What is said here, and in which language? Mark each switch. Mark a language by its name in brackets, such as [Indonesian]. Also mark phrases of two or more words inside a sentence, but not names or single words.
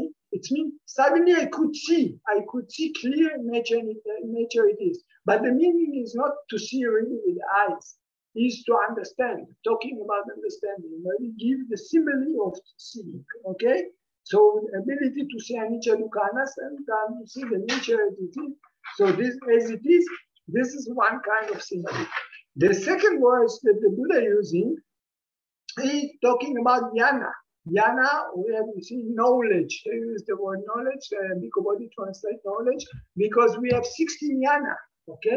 [English] It means suddenly I could see clear nature it is. But the meaning is not to see really with the eyes, is to understand, talking about understanding. We give the simile of seeing, okay? So the ability to see [Pali] anicca dukkha [English] and to see the nature as it is. So this as it is, this is one kind of simile. The second words that the Buddha using, he's talking about yana. Yana, we have to see knowledge. They use the word knowledge, Bhikkhu Bodhi translate knowledge, because we have 16 yana, okay?